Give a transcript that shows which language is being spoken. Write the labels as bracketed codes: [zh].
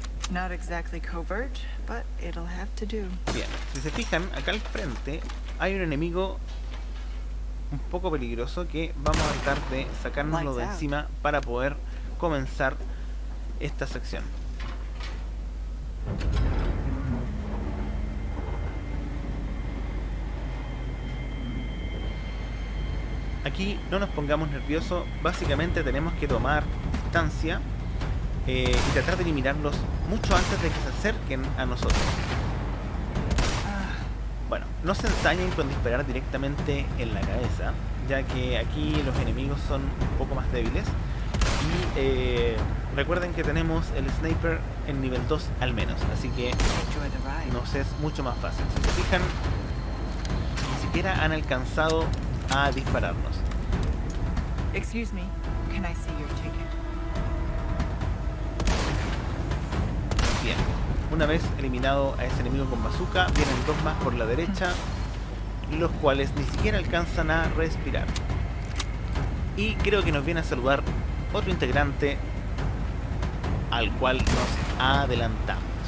[en] Not exactly covert, but it'll have to do. [es] Bien, si se fijan, acá al frente hay un enemigo un poco peligroso que vamos a tratar de sacárnoslo de encima para poder comenzar esta sección. Aquí no nos pongamos nerviosos, básicamente tenemos que tomar distancia y tratar de eliminarlos mucho antes de que se acerquen a nosotros. Bueno, no se ensañen con disparar directamente en la cabeza, ya que aquí los enemigos son un poco más débiles. Y recuerden que tenemos el sniper en nivel 2 al menos, así que nos es mucho más fácil. Si se fijan, ni siquiera han alcanzado a dispararnos. [en] Excuse me, can I see your ticket? [es] Bien, una vez eliminado a ese enemigo con bazooka, vienen dos más por la derecha, los cuales ni siquiera alcanzan a respirar. Y creo que nos viene a saludar otro integrante al cual nos adelantamos.